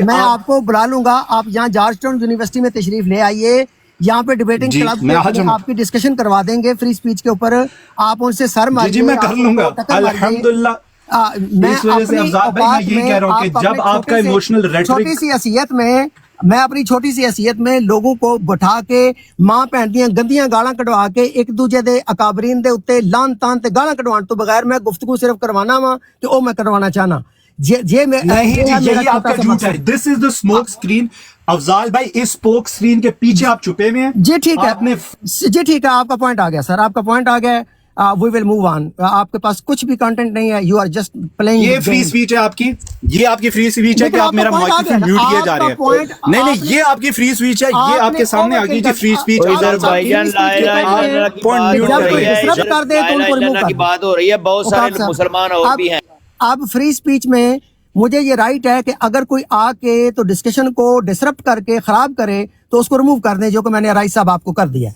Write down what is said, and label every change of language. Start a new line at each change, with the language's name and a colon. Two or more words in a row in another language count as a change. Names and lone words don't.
Urdu: میں آپ کو بلا لوں گا, آپ یہاں جارج ٹاؤن یونیورسٹی میں تشریف لے آئیے, یہاں پہ
English: debating club
Urdu: میں آپ کی ڈسکشن کروا دیں گے
English: free speech
Urdu: کے اوپر. آپ ان سے سر ماریے. جی میں کر لوں گا الحمدللہ. میں اپنی اوقات میں جب آپ کا
English: emotional rhetoric
Urdu: چھوٹی سی حیثیت میں میں اپنی چھوٹی سی حیثیت میں لوگوں کو بٹھا کے
Punjabi: ماں بھن دیاں گندیاں گالاں کڈوا کے ایک دوجے دے اکابرین دے اوتے لان تان تے گالاں کڈوان تو بغیر میں گفتگو صرف کروانا وا تے او میں کروانا چاہنا
Urdu: نہیں جی یہی آپ کا جھوٹ ہے.
English: this is the smoke screen.
Urdu: افضال بھائی اس
English: smoke screen
Urdu: کے پیچھے آپ چھپے ہوئے ہیں. جی ٹھیک ہے آپ کا پوائنٹ آ گیا سر, آپ کا پوائنٹ آ گیا.
English: we will move on.
Urdu: آپ کے پاس کچھ بھی کنٹینٹ نہیں ہے,
English: you are just playing.
Urdu: یہ
English: free speech
Urdu: ہے آپ کی, یہ آپ کی
English: free speech
Urdu: ہے کہ آپ میرا مائکروفون میوٹ کیے جا رہے ہیں. نہیں یہ آپ کی
English: free speech
Urdu: ہے, یہ آپ کے سامنے آ گئی جی
English: free speech.
Urdu: کی بات ہو رہی ہے, بہت سارے مسلمان اور بھی ہیں. اب
English: free speech
Urdu: میں مجھے یہ رائٹ ہے کہ اگر کوئی آ کے تو ڈسکشن کو ڈسرپٹ کر کے خراب کرے تو اس کو ریموو کر دیں, جو کہ میں نے رائس صاحب آپ کو کر دیا.